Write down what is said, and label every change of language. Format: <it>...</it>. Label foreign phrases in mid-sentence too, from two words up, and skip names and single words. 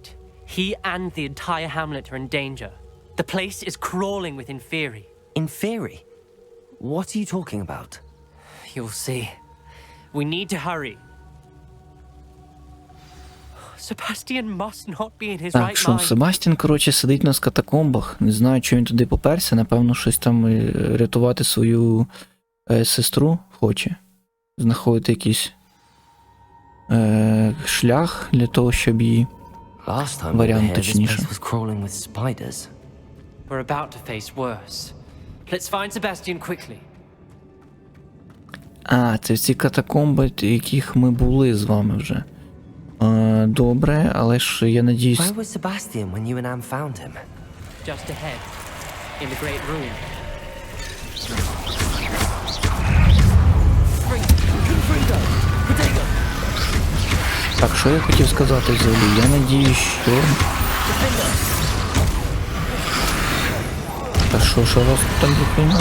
<en>He and the entire hamlet are in danger. The place is crawling with Inferi. Inferi? What are you talking about? You'll see. We need to hurry. Sebastian must not be in his right mind.</en> <uk>Так, що, Себастьян, коротше, сидить на катакомбах. Не знаю, чого він туди поперся. Напевно, щось там рятувати свою сестру хоче. Знаходити якийсь шлях для того, щоб її... Варіант точніше.</uk> <en>We're about to face worse. Let's find Sebastian quickly.</en> <uk>А, це всі катакомби, в яких ми були з вами вже. Добре, але ж я надіюсь...</uk> <en>Where was Sebastian when you and Anne found him? Just ahead, in the great room.</en> <uk>Так, що я хотів сказати взагалі? Я надіюсь, що... Та що у вас тут так заприймати?</uk>